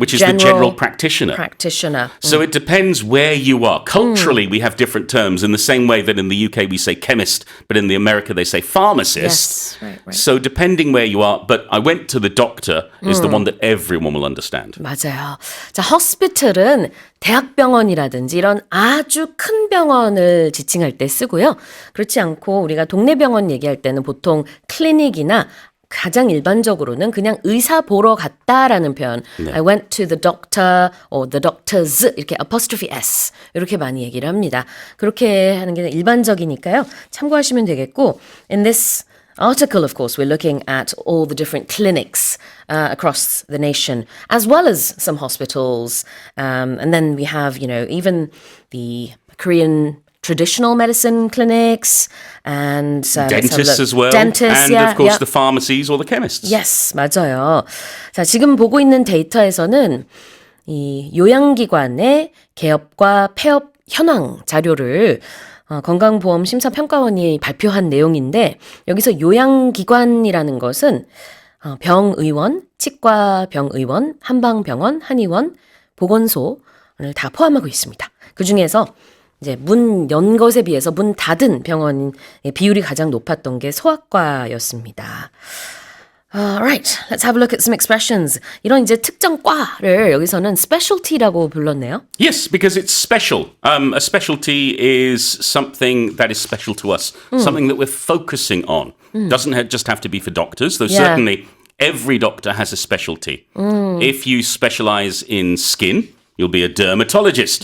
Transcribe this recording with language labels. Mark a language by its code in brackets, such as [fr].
[en] Which is the general practitioner. practitioner. So it depends where you are. Culturally, we have different terms in the same way that in the UK we say chemist, but in the America they say pharmacist. Yes, right. So depending where you are, but I went to the doctor is the one that everyone will understand. [ko] 맞아요. 자, hospital은 대학병원이라든지 이런 아주 큰 병원을 지칭할 때 쓰고요. 그렇지 않고 우리가 동네 병원 얘기할 때는 보통 클리닉이나 가장 일반적으로는 그냥 의사 보러 갔다라는 표현. 네. [en] I went to the doctor or the doctors [ko] 이렇게 [en] apostrophe s [ko] 이렇게 많이 얘기를 합니다. 그렇게 하는 게 일반적이니까요. 참고하시면 되겠고 [en] in this article, of course, we're looking at all the different clinics across the nation, as well as some hospitals. And then we have, even the Korean traditional medicine clinics and Dentists as well. Dentists, and yeah, of course yeah. the pharmacies or the chemists. Yes, [ko] 맞아요. 자, 지금 보고 있는 데이터에서는 이 요양기관의 개업과 폐업 현황 자료를 건강보험심사평가원이 발표한 내용인데 여기서 요양기관이라는 것은 병의원, 치과병의원, 한방병원, 한의원, 보건소를 다 포함하고 있습니다. 그중에서 이제 문 연 것에 비해서 문 닫은 병원의 비율이 가장 높았던 게 소아과였습니다. [en] Alright, let's have a look at some expressions. [ko] 이런 이제 특정 과를 여기서는 specialty라고 불렀네요. [en] Yes, because it's special. A specialty is something that is special to us, something that we're focusing on. Doesn't just have to be for doctors, though certainly every doctor has a specialty. If you specialize in skin, you'll be a dermatologist.